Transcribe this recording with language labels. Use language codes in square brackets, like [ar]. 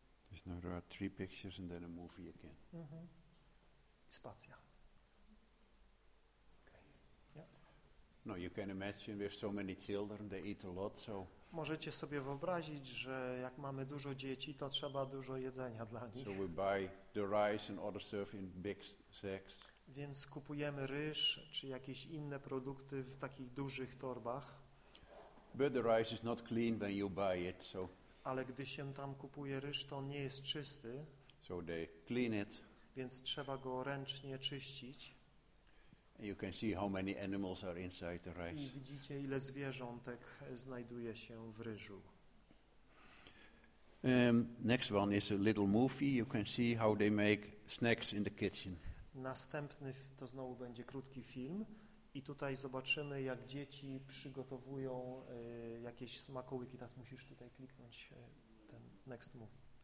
[en] There's now there are three pictures and then a movie again. [pl] Spacja. [en] No, you can imagine we have so many children, they eat a lot, so. [pl] Możecie sobie wyobrazić, że jak mamy dużo dzieci, to trzeba dużo jedzenia dla nich. [en] So we buy the rice and other stuff in big sacks. [pl] Więc kupujemy ryż czy jakieś inne produkty w takich dużych torbach. [en] But the rice is not clean when you buy it, so. [pl] Ale gdy się tam kupuje ryż, to on nie jest czysty. [en] So they clean it. [pl] Więc trzeba go ręcznie czyścić. [en] You can see how many animals are inside the rice. [pl] I widzicie, ile zwierzątek znajduje się w ryżu. [en] Next one is a little movie. You can see how they make snacks in the kitchen. [pl] Następny to znowu będzie krótki film i tutaj zobaczymy, jak dzieci przygotowują jakieś smakołyki. Teraz musisz tutaj kliknąć ten [en] next movie.